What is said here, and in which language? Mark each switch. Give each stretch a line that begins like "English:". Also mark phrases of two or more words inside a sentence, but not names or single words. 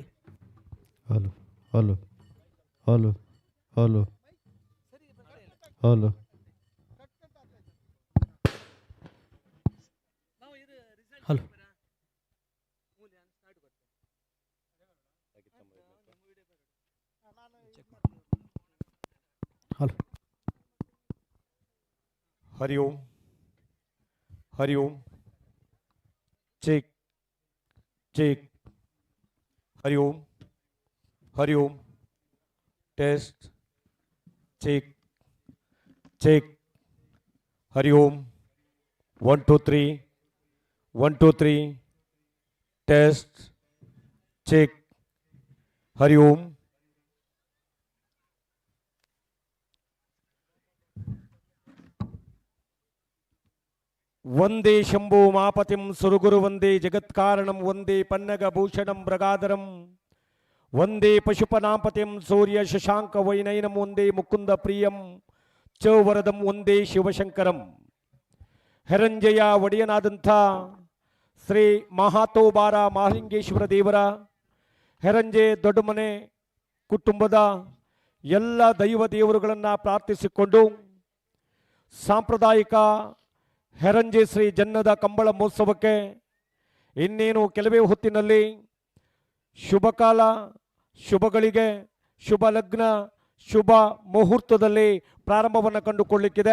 Sanskrit: ಹಲೋ ಹಲೋ ಹಲೋ ಹಲೋ ಹಲೋ ಹಲೋ ಹಲೋ हरि ओम चेक चेक हरि ओम टेस्ट चेक चेक हरि ओम 1 2 3 1 2 3 टेस्ट चेक हरि ओम वंदे शंभो मापतिं सुरगुरु वंदे जगत्कारणं वंदे पन्नगभूषणं मृगाधरं वंदे पशुपनापतिं सूर्य शशांक वैनयनं वंदे मुकुंद प्रियं च वरदं वंदे शिवशंकरं ಹೆರಂಜೆಯ
Kannada: ಒಡೆಯನಾದಂಥ ಶ್ರೀ ಮಹಾತೋಬಾರ ಮಹಾಲಿಂಗೇಶ್ವರ ದೇವರ ಹೆರಂಜೆ ದೊಡ್ಡಮನೆ ಕುಟುಂಬದ ಎಲ್ಲ ದೈವ ದೇವರುಗಳನ್ನು ಪ್ರಾರ್ಥಿಸಿಕೊಂಡು ಸಾಂಪ್ರದಾಯಿಕ ಹೆರಂಜೆ ಶ್ರೀ ಜನ್ನದ ಕಂಬಳ ಮಹೋತ್ಸವಕ್ಕೆ ಇನ್ನೇನು ಕೆಲವೇ ಹೊತ್ತಿನಲ್ಲಿ ಶುಭ ಕಾಲ, ಶುಭಗಳಿಗೆ, ಶುಭ ಲಗ್ನ, ಶುಭ ಮುಹೂರ್ತದಲ್ಲಿ ಪ್ರಾರಂಭವನ್ನು ಕಂಡುಕೊಳ್ಳಲಿಕ್ಕಿದೆ.